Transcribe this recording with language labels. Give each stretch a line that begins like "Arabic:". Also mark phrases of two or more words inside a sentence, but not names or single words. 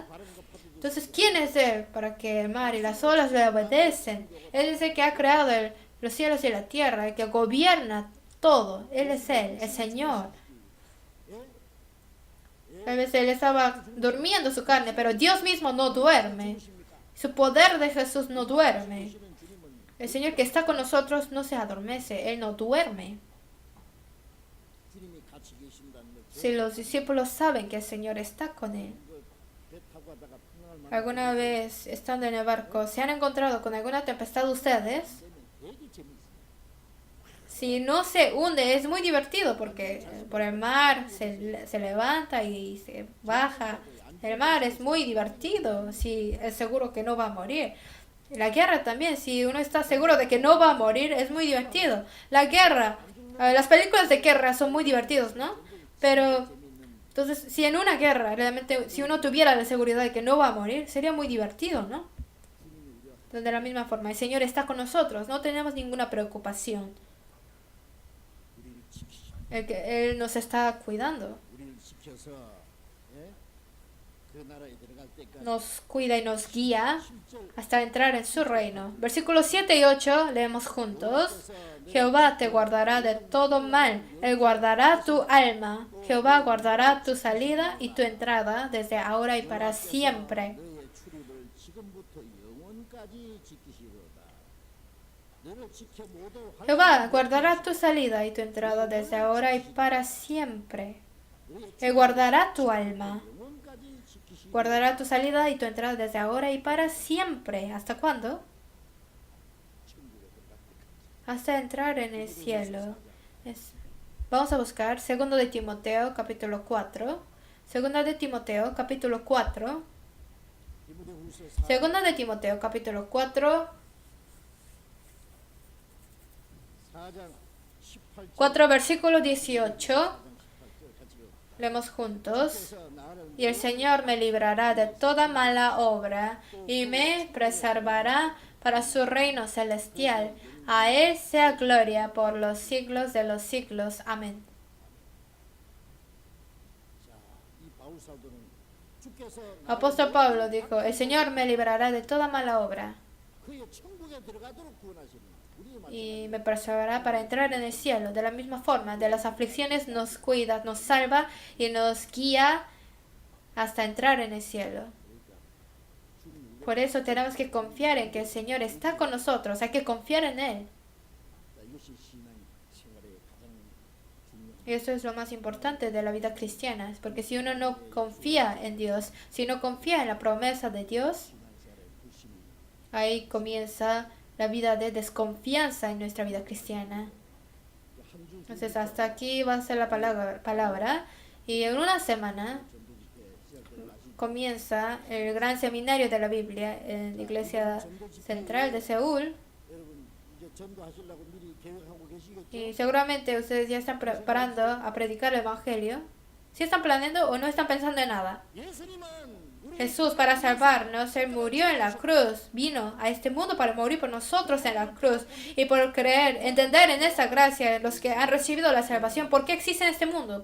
Spanish: Entonces, ¿quién es Él para que el mar y las olas le obedecen? Él es el que ha creado los cielos y la tierra, el que gobierna todo. Él es Él, el Señor. Tal vez Él estaba durmiendo su carne, pero Dios mismo no duerme. Su poder de Jesús no duerme. El Señor que está con nosotros no se adormece, Él no duerme.
Korean: 주님이 같이 계신다는 것
Spanish: Si los discípulos saben que el Señor está con Él.
Korean: 배 타고 가다가 풍랑을 만나면
Spanish: ¿Alguna vez, estando en el barco, se han encontrado con alguna tempestad ustedes?
Korean: 되게 재밌어요.
Spanish: Si no se hunde, es muy divertido porque por el mar se levanta y se baja. El mar es muy divertido si es seguro que no va a morir. La guerra también, si uno está seguro de que no va a morir, es muy divertido. La guerra, las películas de guerra son muy divertidos, ¿no? Pero, entonces, si en una guerra, realmente, si uno tuviera la seguridad de que no va a morir, sería muy divertido, ¿no? De la misma forma, el Señor está con nosotros, no tenemos ninguna preocupación.
Korean: 우리를 지키시고
Spanish: Él nos está cuidando,
Korean: 우리를 지켜서 예? 그 나라에 들어갈 때까지
Spanish: nos cuida y nos guía
Korean: 7절
Spanish: hasta entrar en su reino. Versículos 7 y 8 leemos juntos. Jehová te guardará de todo mal, Él guardará tu alma. Jehová guardará tu salida y tu entrada desde ahora y para siempre.
Korean: 너의 출입을 지금부터 영원까지 지키시로다. 너를 지켜 모두
Spanish: Jehová guardará tu salida y tu entrada desde ahora y para siempre. Él guardará tu alma.
Korean: 영원까지 지키시리로다.
Spanish: Guardará tu salida y tu entrada desde ahora y para siempre. ¿Hasta cuándo? Hasta entrar en el cielo. Vamos a buscar 2 de Timoteo capítulo 4. 2 de Timoteo capítulo 4.
Korean: 디모데후서
Spanish: 2 de Timoteo capítulo 4.
Korean: 4장 18절
Spanish: 4 versículo 18.
Korean: 같이 배워.
Spanish: Leemos juntos.
Korean: 그래서 나를
Spanish: Y el Señor me librará de toda mala obra y me preservará para su reino celestial. A Él sea gloria por los siglos de los siglos. Amén.
Korean: 자, 이 바울 사도는 주께서
Spanish: Apóstol Pablo dijo, el Señor me librará de toda mala obra
Korean: 그의 천국에 들어가도록 구원하시는 우리의 말씀.
Spanish: y me preservará para entrar en el cielo. De la misma forma, de las aflicciones nos cuida, nos salva y nos guía hasta entrar en el cielo. Por eso tenemos que confiar en que el Señor está con nosotros. Hay que confiar en Él.
Korean: 자, 이것이 신앙 생활의 가장 중요한
Spanish: Y eso es lo más importante de la vida cristiana. Porque si uno no confía en Dios, si no confía en la promesa de Dios,
Korean: 신앙생활의 불신이
Spanish: ahí comienza la vida de desconfianza en nuestra vida cristiana.
Korean: 한주
Spanish: Entonces hasta aquí va a ser la palabra. Y en una semana comienza el gran seminario de la Biblia en la iglesia central de Seúl.
Korean: 여러분 이제 전도하시려고 미리 계획하고 계시겠죠?
Spanish: Y seguramente ustedes ya están preparando a predicar el Evangelio. Si están planeando o no están pensando en nada.
Korean: 예수님은 우리
Spanish: Jesús para salvarnos, Él murió en la cruz, vino a este mundo para morir por nosotros en la cruz. Y por creer, entender en esta gracia, los que han recibido la salvación, ¿por qué existe en este mundo?